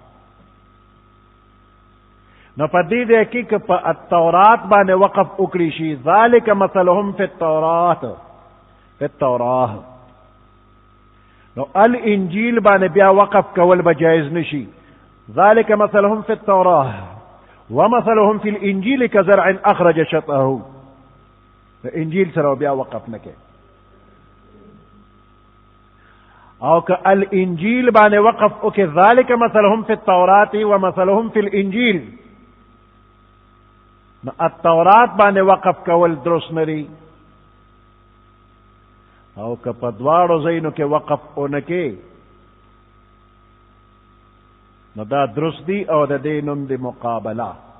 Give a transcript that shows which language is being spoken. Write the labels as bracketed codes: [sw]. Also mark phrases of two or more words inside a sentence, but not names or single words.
[ps] نو په دې ځای کې که په التورات باندې وقف وکړي شي [ar] ذالک مثلهم فی التورات، فی التوراه، [ps] نو الانجیل باندې بیا وقف کول به جایز نشي. [ar] ذالک مثلهم فی التوراه ومثلهم فی الانجیل کزرع اخرج شطأه، [ps] انجیل سره بیا وقف نه کوي. او که الانجیل باندې وقف وکړي [ar] ذالک مثلهم فی التورات ومثلهم فی الانجیل، [ps] نو التورات باندې وقف کول درست نه دی. او که په دواړو ځایونو کې وقف ونه کې نو دا درست دی او د دې نوم دی مقابله.